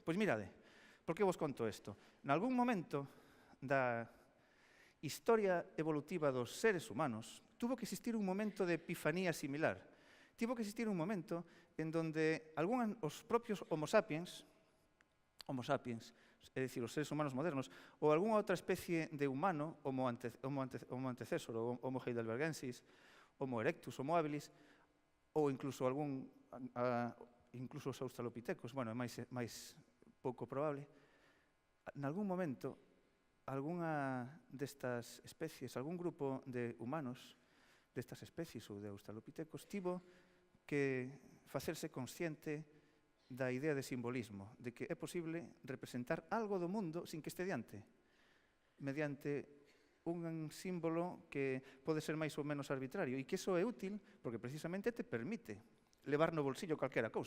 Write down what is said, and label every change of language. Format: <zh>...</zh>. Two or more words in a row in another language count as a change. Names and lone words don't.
<gl>Pois mirade, por que vos conto isto? Nalgún momento da historia evolutiva dos seres humanos, tuvo que existir un momento de epifanía similar. Tivo que existir un momento en donde os propios Homo sapiens, é dicir, os seres humanos modernos, ou algunha outra especie de humano, Homo antecessor, ou Homo heidelbergensis, Homo erectus, Homo habilis, ou incluso incluso os australopitecos, bueno, é máis pouco probable, nalgún momento, algunha destas especies, algún grupo de humanos destas especies ou de australopitecos tivo que facerse consciente da idea de simbolismo, de que é posible representar algo do mundo sin que este diante, mediante un símbolo que pode ser máis ou menos arbitrario, e que iso é útil porque precisamente te permite levar no bolsillo calquera cousa.</gl>